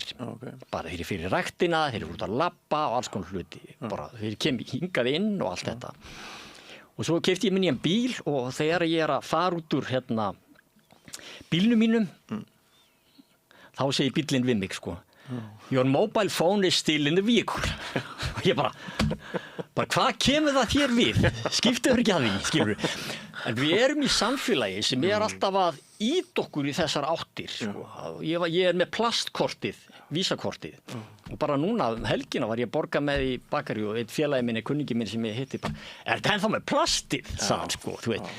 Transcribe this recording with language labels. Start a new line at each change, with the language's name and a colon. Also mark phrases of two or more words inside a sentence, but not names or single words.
Icelandic: Bara þegar ég fyrir ræktina, þegar ég út að labba og alls konar hluti. Bara þegar ég kem hingað inn og allt þetta. Og svo keypti ég minni bíl og þegar ég að fara út úr bílnum mínum, þá segir bíllinn við mig, sko.
English: Your mobile phone is still in the vehicle.
Icelandic: Og ég bara hvað kemur það þér við? Skiptir ekki að því, skilur. En við erum í samfélagi sem alltaf að ýta okkur í þessar áttir, sko. Ég með plastkortið, vísakortið. Og bara núna helgina var ég að borga með í bakari og einn félagi minni, kunningi minni sem ég hitti bara, þetta ennþá með plastið, sagði hann, sko, þú veit.